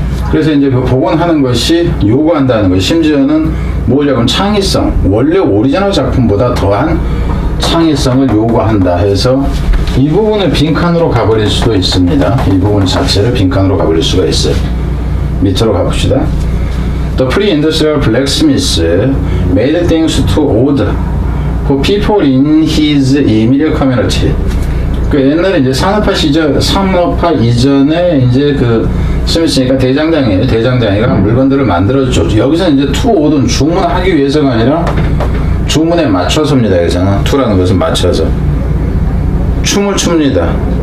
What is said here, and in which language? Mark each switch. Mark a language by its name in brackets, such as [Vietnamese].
[Korean] 그래서 이제 그 복원하는 것이 요구한다는 거예요. 심지어는 뭐냐면 창의성, 원래 오리지널 작품보다 더한 창의성을 요구한다 해서 이 부분을 빈칸으로 가버릴 수도 있습니다. 이 부분 자체를 빈칸으로 가버릴 수가 있어요. 밑으로 가봅시다. [English] The pre-industrial blacksmith made things too old for people in his immediate community. [Korean] 그 옛날에 이제 산업화 이전에 이제 그 스미스니까 대장장이에요. 대장장이가 물건들을 만들어줬죠. 여기서 이제 too old은 주문하기 위해서가 아니라 주문에 맞춰서입니다. 여기서는 to라는 것은 맞춰서 춤을 춥니다.